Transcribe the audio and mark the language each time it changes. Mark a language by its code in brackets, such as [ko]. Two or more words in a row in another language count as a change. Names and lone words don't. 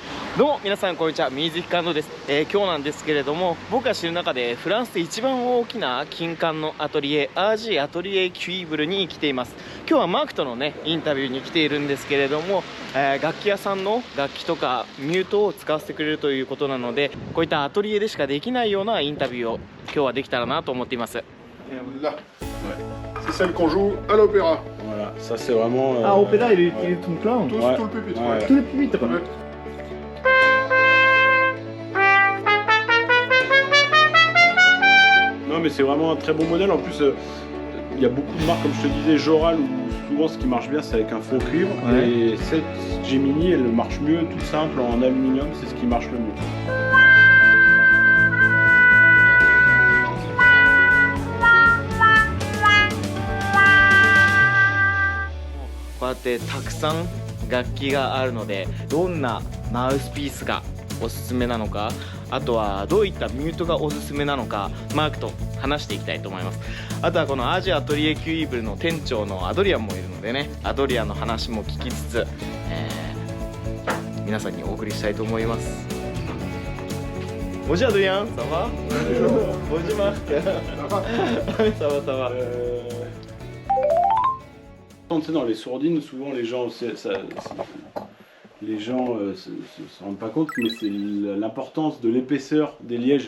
[ja] どうも皆さんこんにちは、水木感動です。今日なんですけれども、僕が知る中でフランスで一番大きな金管のアトリエ、RG アトリエキュイブルに来ています。今日はマークとのねインタビューに来ているんですけれども、楽器屋さんの楽器とかミュートを使わせてくれるということなので、こういったアトリエでしかできないようなインタビューを今日はできたらなと思っています。 [fr] Là, c'est celle qu'on joue à l'opéra. Voilà, ça c'est vraiment. Ah, opéra, il est tout plein. Tout, Ouais. tout le pupitre. Ouais. Ouais. Tout le pupitre. Ouais. Non, mais c'est vraiment un très bon modèle. En plus, il y a beaucoup de marques, comme je te disais, Joral, où souvent ce qui marche bien, c'est avec un fond cuivre. Ouais. Et cette Gemini, elle marche mieux, toute simple, en aluminium, c'est ce qui marche le mieux. [ja] こうやってたくさん楽器があるので、どんなマウスピースがおすすめなのか、あとはどういったミュートがおすすめなのか、マークと話していきたいと思います。あとはこのアジアアトリエキュイブルの店長のアドリアンもいるのでね、アドリアンの話も聞きつつ、皆さんにお送りしたいと思います。 [fr] Bonjour Adrien, ça va? Bonjour Marc. Ça va, ça va. Tu sais, dans les sourdines, souvent les gens les gens se rendent pas compte, mais c'est l'importance de l'épaisseur des lièges.